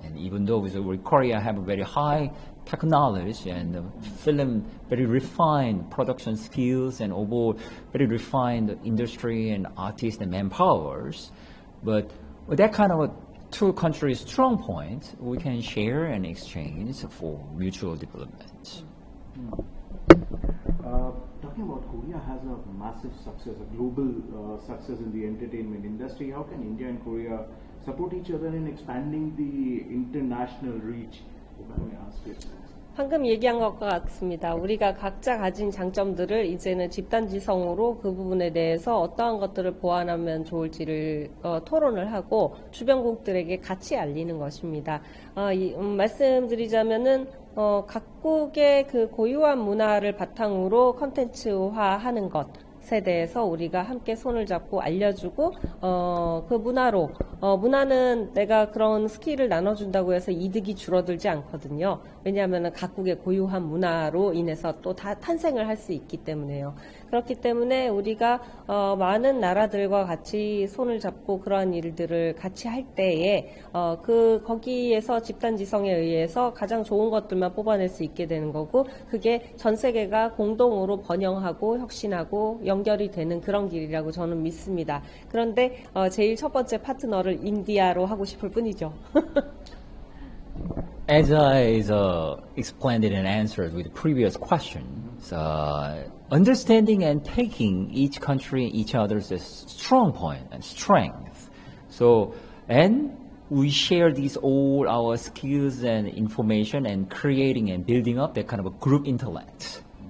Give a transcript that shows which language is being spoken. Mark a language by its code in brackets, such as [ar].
[en] And even though we Korea have a very high technology and film very refined production skills and overall very refined industry and artists and manpowers, but with that kind of a two countries strong point, we can share and exchange for mutual development. Talking about Korea has a massive success, a global success in the entertainment industry. How can India and Korea support each other in expanding the international reach? If I may ask you. [ko] 방금 얘기한 것과 같습니다. 우리가 각자 가진 장점들을 이제는 집단지성으로 그 부분에 대해서 어떠한 것들을 보완하면 좋을지를 토론을 하고 주변국들에게 같이 알리는 것입니다. 말씀드리자면은 각국의 그 고유한 문화를 바탕으로 컨텐츠화하는 것에 대해서 우리가 함께 손을 잡고 알려주고 그 문화로 문화는 내가 그런 스킬을 나눠준다고 해서 이득이 줄어들지 않거든요. 왜냐하면 각국의 고유한 문화로 인해서 또 다 탄생을 할 수 있기 때문에요. 그렇기 때문에 우리가 많은 나라들과 같이 손을 잡고 그러한 일들을 같이 할 때에 거기에서 집단지성에 의해서 가장 좋은 것들만 뽑아낼 수 있게 되는 거고 그게 전 세계가 공동으로 번영하고 혁신하고 연결이 되는 그런 길이라고 저는 믿습니다. 그런데 제일 첫 번째 파트너를 인디아로 하고 싶을 뿐이죠. [en] As I explained it and answered with the previous questions, understanding and taking each country and each other's strong point and strength. So, and we share these all our skills and information and creating and building up that kind of a group intellect.